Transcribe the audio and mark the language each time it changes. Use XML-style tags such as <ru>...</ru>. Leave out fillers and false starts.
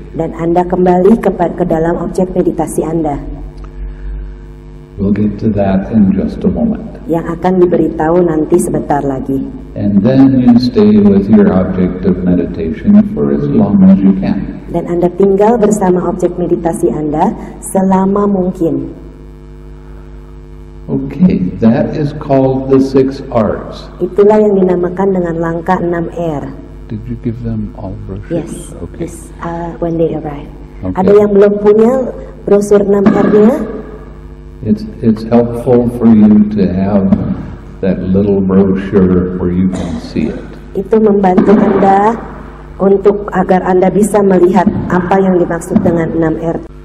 <id>Dan Anda kembali ke dalam objek meditasi Anda.</id> <en>We'll get to that in just a moment.</en> <id>Yang akan diberitahu nanti sebentar lagi.</id> <en>And then you stay with your object of meditation for as long as you can.</en> <id>Dan Anda tinggal bersama objek meditasi Anda selama mungkin.</id> <en>Okay, that is called the 6 R's.</en> <id>Itulah yang dinamakan dengan langkah 6R.</id> <en>Did you give them all brochures? Yes, Okay. yes, when they arrive. Okay.</en> <id>Ada yang belum punya brosur 6R-nya?</id> <en>It's helpful for you to have that little brochure where you can see it.</en> <id>Itu membantu Anda untuk agar Anda bisa melihat apa yang dimaksud dengan 6R.</id>